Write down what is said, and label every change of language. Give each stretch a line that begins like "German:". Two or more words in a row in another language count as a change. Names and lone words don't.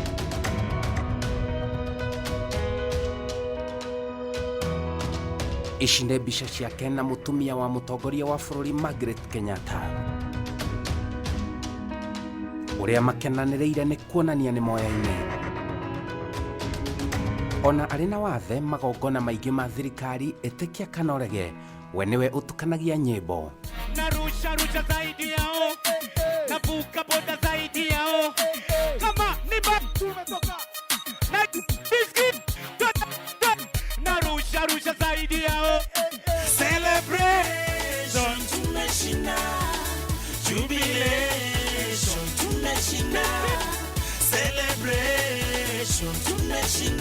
Kikuyu: Ici nĩ mbica ciake na mũtumia wa mũtongoria wa bũrũri Margaret Kenyatta, ũrĩa makenanĩrĩire nĩ kuonania nĩ moyaine. Ona arĩ na wathe magongona maingĩ ma thirikari ĩtĩkia kana ũrege, we niwe ũtukanagia nyĩmbo.
Swahili: Narusha zaidi yao, navuka boda zaidi yao. Kama ni tumetoka na biscuit, narusha zaidi yao. Celebration tumeshinda, jubilation tumeshinda, celebration tumeshinda.